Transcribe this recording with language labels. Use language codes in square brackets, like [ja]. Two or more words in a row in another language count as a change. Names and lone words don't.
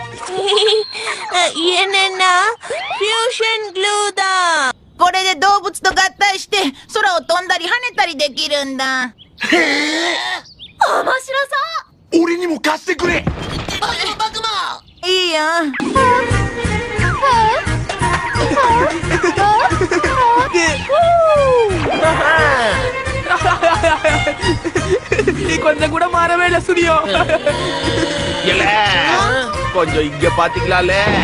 [ta] என்னன்னா [en] fusion glue [ta] தான். [ja] これで動物と合体して空を飛んだり跳ねたりできるんだ。面白そ俺にも貸してくれ。う。いいよ。 [ta] நீ கொஞ்சம் கூட மாறவே இல்ல சுனியோ. இல்ல கொஞ்சம் இங்க பாத்தீங்களால.